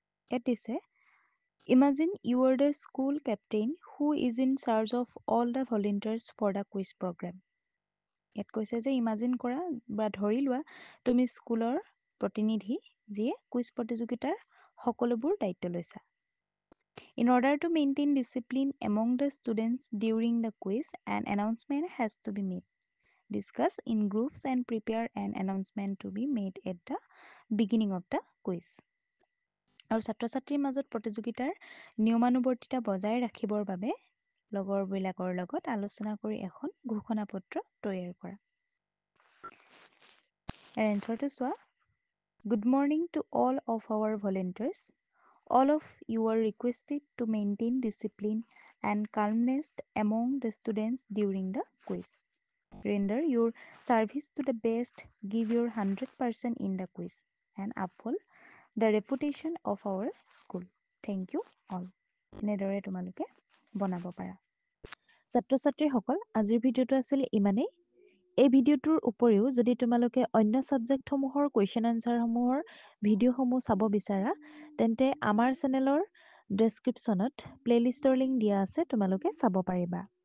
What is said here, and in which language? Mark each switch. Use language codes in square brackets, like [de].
[as] ইয়াত দিছে [en] Imagine you are the school captain who is in charge of all the volunteers for the quiz programme. [as] ইয়াত কৈছে যে imagine কৰা বা ধৰি লোৱা তুমি স্কুলৰ প্ৰতিনিধি যিয়ে কুইজ প্ৰতিযোগিতাৰ সকলোবোৰ দায়িত্ব লৈছা। [en] In order to maintain discipline among the students during the quiz, an announcement has to be made. Discuss in groups and prepare an announcement to be made at the beginning of the quiz. [as] আৰু ছাত্ৰ ছাত্ৰীৰ মাজত প্ৰতিযোগিতাৰ নিয়মানুৱৰ্তিতা বজাই ৰাখিবৰ বাবে লগৰবিলাকৰ লগত আলোচনা কৰি এখন ঘোষণা পত্ৰ তৈয়াৰ কৰা। ইয়াৰ এনচাৰটো চোৱা। [en] Good morning to all of our volunteers. All of you are requested to maintain discipline and calmness among the students during the quiz. Render your service to the best, give your 100% in the quiz, and uphold the reputation of our school. Thank you all. [as] এনেদৰে তোমালোকে বনাব পাৰা। ছাত্ৰ ছাত্ৰীসকল, আজিৰ ভিডিঅ'টো আছিল ইমানেই। এই ভিডিঅ'টোৰ উপৰিও যদি তোমালোকে অন্য ছাবজেক্টসমূহৰ কুৱেশ্যন এনচাৰসমূহৰ ভিডিঅ'সমূহ চাব বিচাৰা, তেন্তে আমাৰ চেনেলৰ ডেছক্ৰিপশ্যনত প্লে'লিষ্টৰ লিংক দিয়া আছে, তোমালোকে চাব পাৰিবা।